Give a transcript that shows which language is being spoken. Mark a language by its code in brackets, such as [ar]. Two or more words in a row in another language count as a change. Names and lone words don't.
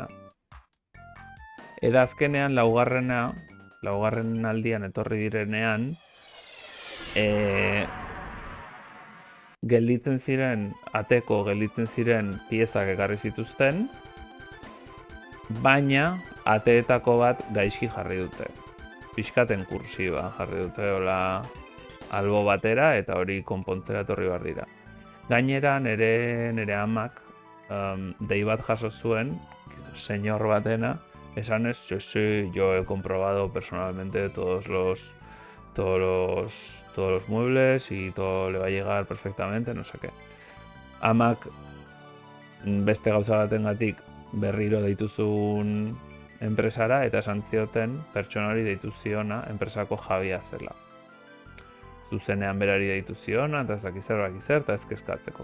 [eu] Eta azkenean laugarren aldian etorri direnean, gelditzen ziren piezak ekarri zituzten, baina ateetako bat gaizki jarri dute. Pixkaten kursiba jarri dute hola albo batera, eta hori konpontzera etorri behar dira. Gainera, nire amak dei bat jaso zuen, señor batena, esanez, [es] sí, yo he comprobado personalmente todos los muebles y todo le va a llegar perfectamente, no sé qué. [eu] Amak beste gauza batengatik berriro deituzun enpresara, eta esan zioten pertsona hori deitu ziona enpresako jabia zela. Zuzenean berari deitu ziona, eta ez dakizer, eta ez kezkatzeko.